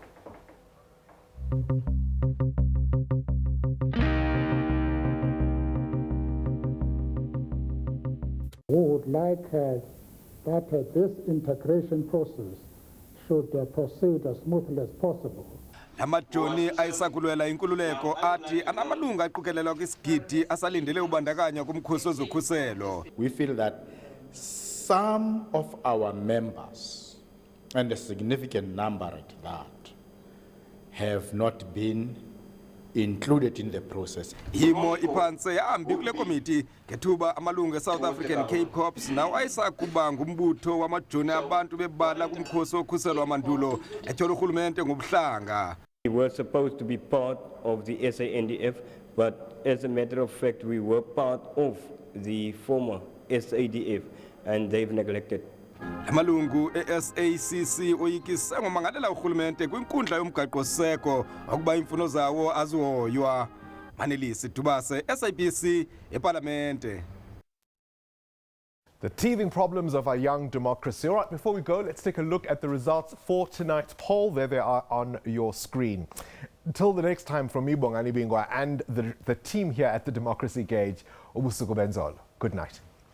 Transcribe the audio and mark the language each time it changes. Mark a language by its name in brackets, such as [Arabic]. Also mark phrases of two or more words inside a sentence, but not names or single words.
[English] We would like that this integration process should proceed as smoothly as possible. [Xhosa] Amajoni ayisakulwela inkululeko athi anamalunga aqokelelwa kwisigidi asalindele ubandakanya kumkhosi wezokhuselo. [English] We feel that some of our members, and a significant number at that, have not been included in the process. [Xhosa] Imo iphantse yahambi kule komiti ngethuba amalungu eSouth African Cape Corps nawo ayisakuba ngumbutho wamajoni abantu bebala kumkhosi wokhuselo wamandulo etyhola urhulumente ngobuhlanga. [English] We were supposed to be part of the SANDF, but as a matter of fact, we were part of the former SADF, and they've neglected. [Xhosa] Amalungu eSACC oyikise ngomangalela urhulumente kwinkundla yomgaqo-seko ukuba imfuno zawo azihoywa. Manelisi Dubase, SABC, eParlamente. [English] The teething problems of our young democracy. All right, before we go, let's take a look at the results for tonight's poll. There they are on your screen. Until the next time, from me, Mamonyane and the team here at the Democracy Gauge, [Xhosa] ubusuku benzolo. [English] Good night.